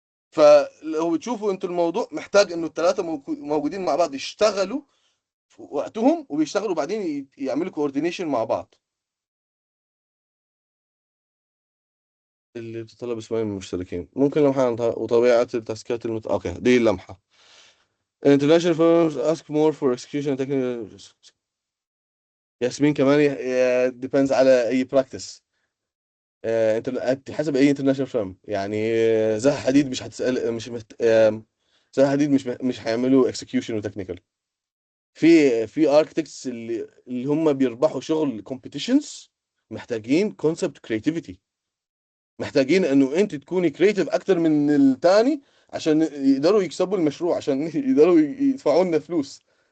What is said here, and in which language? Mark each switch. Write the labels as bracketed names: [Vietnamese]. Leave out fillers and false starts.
[Arabic] فلو بتشوفوا انتوا الموضوع محتاج انه الثلاثه موجودين مع بعض، يشتغلوا في وقتهم، وبيشتغلوا بعدين يعملوا كوردينيشن مع بعض. اللي بتتطلب اسبوعين من المشتركين ممكن لمحة عن وطبيعة التاسكات اوكي، دي اللمحة. [English] international firms ask more for execution and technical. [Arabic] ياسمين كمان depends على اي براكتس. انت حسب اي انترناشونال فيرم يعني. زها حديد مش هتسأل، مش زها حديد مش هيعملوا execution وتكنيكال. في اركتكتس اللي هم بيربحوا شغل competitions، محتاجين كونسبت كريتيفيتي، محتاجين انه انت تكوني كريتيف اكتر من التاني، عشان يقدروا يكسبوا المشروع، عشان يقدروا يدفعوا لنا فلوس.